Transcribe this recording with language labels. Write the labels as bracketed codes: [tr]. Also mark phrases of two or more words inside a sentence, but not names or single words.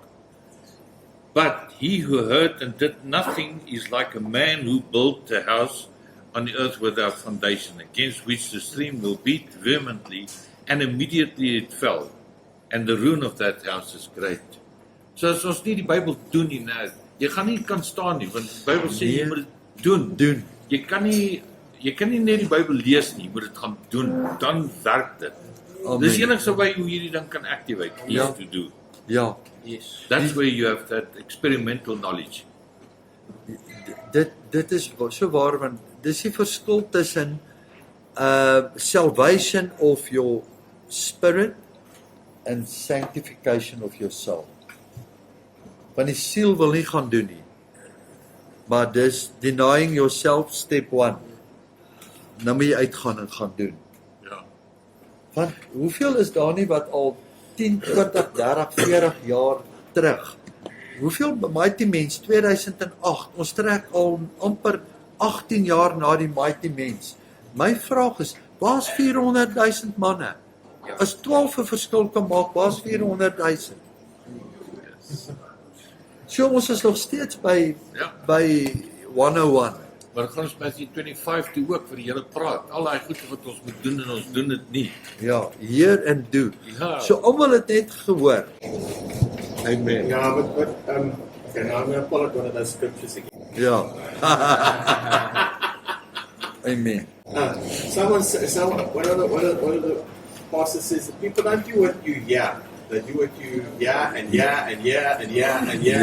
[en] But he who heard and did nothing is like a man who built a house on the earth without foundation, against which the stream will beat vehemently, and immediately it fell. And the ruin of that house is great. [af] So as ons nie die Bybel doen nie, nou, jy gaan nie kan staan nie, want die Bybel sê jy moet dit doen. Jy kan nie net die Bybel lees nie, jy moet dit gaan doen, dan werk dit. Amen. Dis enigste way hoe jy dit dan kan activate, is Ja. [en] to do. [af] Ja, [en] Yes. That's where you have that experimental knowledge. [af] dit is so waar, want dis die verskil tussen [en] salvation of your spirit and sanctification of your soul. [af] Want die siel wil nie gaan doen nie. Maar dis [en] denying yourself step 1. [af] Nou moet jy uitgaan en gaan doen. Ja. Want hoeveel is daar nie wat al 10, 20, 30, 40 jaar terug? Hoeveel Mighty Men's 2008, ons trek al amper 18 jaar na die Mighty Men's. My vraag is, waar's 400,000 manne? As 12 'n verskil kan maak, waar's 400,000? So ons is nog steeds by Ja. 101. Maar gaan ons Matthew 25 toe ook vir die Here praat. Al daai goede wat ons moet doen en ons doen dit nie. Ja, [en] hear and do. [af] Ja. So almal het net gehoor. Amen. [en] Yeah, but okay, now I'm going to pull out one of those scriptures again. [af] Ja. Amen. [en] One of the pastors says that people don't do what you hear. They do what you hear and hear and hear and hear and hear.